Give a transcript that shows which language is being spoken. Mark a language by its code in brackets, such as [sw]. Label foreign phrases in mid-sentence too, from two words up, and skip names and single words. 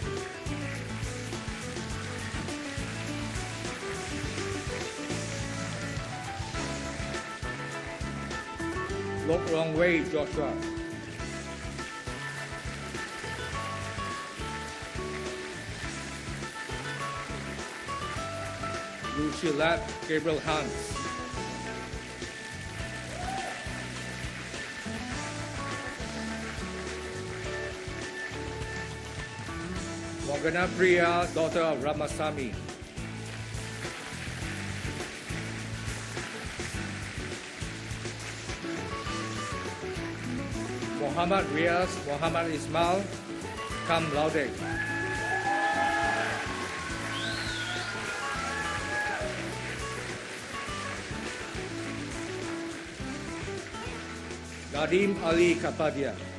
[en] Lok Rong Wei, Joshua. Lu Chilat, Gabriel Hans. Morgana Priya, daughter of Ramasamy. Muhammad Riaz, Muhammad Ismail, [la] cum laude. [en] Nadim Ali Kapadia.